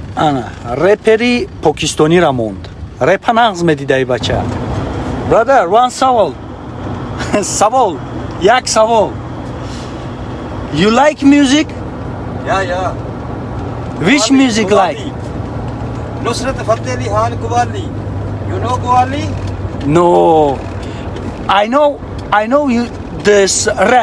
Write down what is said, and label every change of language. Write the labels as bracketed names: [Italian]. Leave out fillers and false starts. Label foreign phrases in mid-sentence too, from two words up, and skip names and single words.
[Tajik] Ana, reperi Покистони Рамонд. Рэпа нағз медидаи бача. [English] Brother, one savol. Savol. [Tajik] Як савол. [English] You like music? Yeah. Which Qawwali, music like? Nusrat Fateh Ali Khan Qawwali. You know Qawwali? No. I know you this rap.